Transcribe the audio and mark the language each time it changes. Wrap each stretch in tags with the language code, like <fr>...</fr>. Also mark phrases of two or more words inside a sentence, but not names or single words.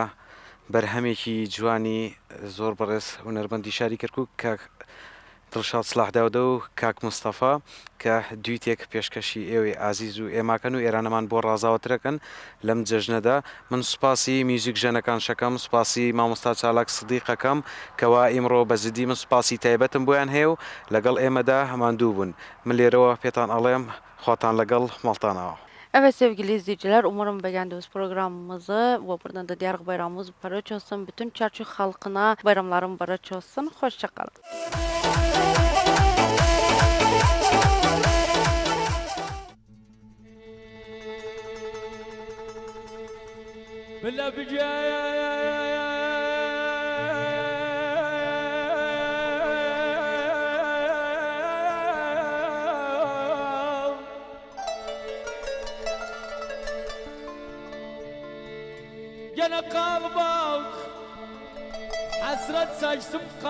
<ckb>بەرهەمێکی جوانی زۆر بەڕێز هونەرمەندی شاری کەرکووک کاک دڵشاد سلاحداودە و کاک مستەفا کە دویتێک پێشکەشی ئێوەی ئازیز و ئێماکەن و ئێرانەمان بۆ ڕازاوەترەکەن لەم جەژنەدا من سوپاسی میوزیک ژەنەکان شەکەم سوپاسی مامۆستا چالاک سدیقەکەم کەوا ئیمڕۆ بەزدی من سوپاسی تایبەتم بۆیان هەیە و لەگەڵ ئێمەدا هەماندوو بوون من لێرەوە پێتان ئەڵێم خواتان لەگەڵ ماڵتانەوە.</ckb> <tr>Evet sevgili izleyiciler, umarım beğendiniz programımızı. Bu buradan da diğer bayramımız barış olsun. Bütün Çerçük halkına bayramların barış olsun. Hoşça kalın. بالله gene kalbak hasret saçtım</tr>